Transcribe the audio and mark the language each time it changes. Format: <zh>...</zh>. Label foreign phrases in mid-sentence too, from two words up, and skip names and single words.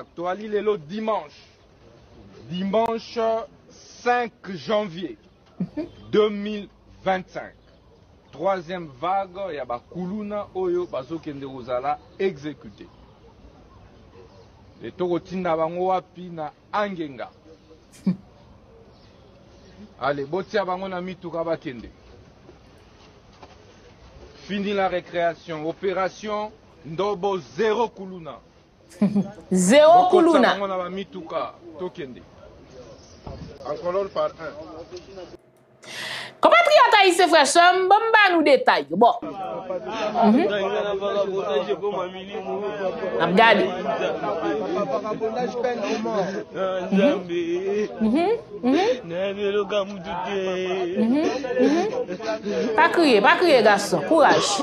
<ln>Toali lelo</ln> <fr>dimanche 5 janvier 2025. Troisième vague,</fr> <ln>ya ba kuluna oyo bazokende ozala exécuté. Et tokotinda bango wapi na Angenga. Allez, botia bango na mituka bakende.</ln> <fr>Fini la récréation.</fr> <ln>Opération Ndobo 0 Kuluna. 0 Kuluna. Bango na mituka tokende.</ln> <fr>En colonne par 1. Compatriotes haïtiens frères, bomba nous détails. Bon. Abgadi. Pas crier garçon, courage.</fr>